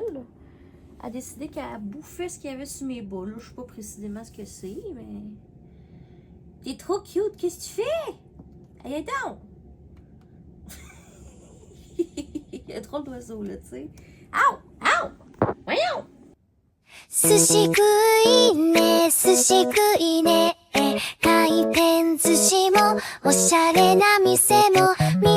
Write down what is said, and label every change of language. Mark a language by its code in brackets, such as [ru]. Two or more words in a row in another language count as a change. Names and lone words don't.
[fr] Elle a décidé qu'elle a bouffé ce qu'il y avait sur mes boules. Je sais pas précisément ce que c'est, mais... T'es trop cute, qu'est-ce que tu fais? Allez donc! Il y a trop d'oiseaux, là, tu sais. Ow! Ow! Voyons! [ja] 寿司食いね寿司食いね回転寿司もおしゃれな店も